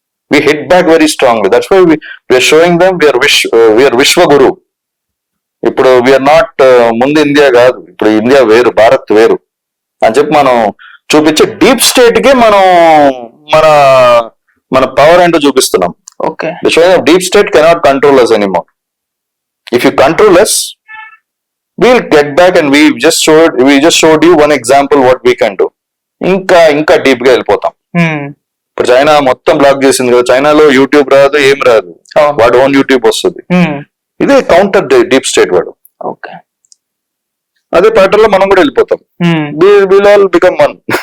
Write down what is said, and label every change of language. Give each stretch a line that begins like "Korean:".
English: We hit back very strong. That's why we are showing them we are Vishwaguru.
Telugu: ఇప్పుడు we are not ముందు India కాదు, ఇప్పుడు India వేరు, భారత్ వేరు అని చెప్పి మనం చూపించే డీప్ స్టేట్ కి మనం మన మన పవర్ ఏంటో చూపిస్తున్నాం. Okay.
English: The showing of deep state cannot control us anymore. If you control us, we'll get back and we just showed you one example what we can do.
Telugu: ఇంకా deep గా వెళ్ళిపోతాం. ఇప్పుడు చైనా మొత్తం black చేసింది కదా. చైనాలో YouTube రాదు, ఏం రాదు, వాడు ఓన్ యూట్యూబ్ వస్తుంది. ఇదే కౌంటర్ డీప్ స్టేట్ వాడు. ఓకే. అదే ప్యాటర్న్ లో మనం కూడా వెళ్ళిపోతాం.
English: We'll all become one.